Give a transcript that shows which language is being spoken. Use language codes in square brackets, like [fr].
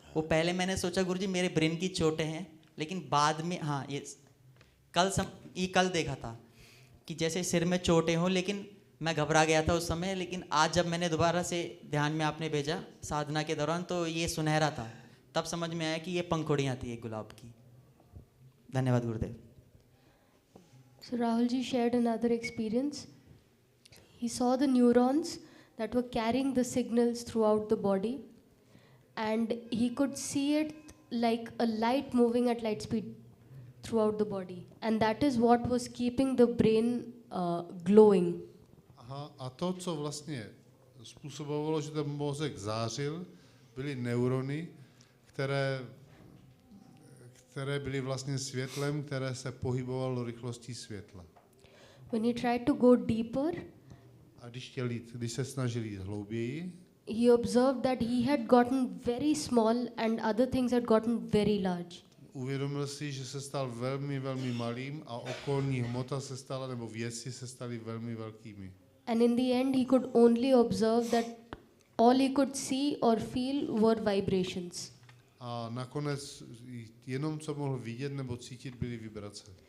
[hi] वो पहले मैंने सोचा गुरुजी मेरे ब्रेन की चोटें हैं, लेकिन बाद में हाँ ये कल देखा था कि जैसे सिर में चोटें हों, लेकिन मैं घबरा गया था उस समय. लेकिन आज जब मैंने दोबारा से ध्यान में आपने भेजा साधना के दौरान, तो ये सुनहरा था. तब समझ में आया कि ये पंखुड़ियाँ थी एक गुलाब की. धन्यवाद गुरुदेव. [en] So Rahul ji shared another experience. He saw the neurons that were carrying the signals throughout the body, and he could see it like a light moving at light speed throughout the body, and that is what was keeping the brain glowing. [cs] Aha, a to, co vlastně způsobovalo, že ten mozek zářil, byly neurony, které byly vlastně světlem, které se pohybovalo rychlostí světla. [en] When he tried to go deeper, [cs] a když se snažil jít hlouběji, [en] he observed that he had gotten very small and other things had gotten very large. [cs] Uvědomil si, že se stal velmi, velmi malým a okolní hmota se stala, nebo věci se staly velmi velkými. [en] And in the end, he could only observe that all he could see or feel were vibrations. [cs] A nakonec jenom co mohl vidět nebo cítit byly vibrace.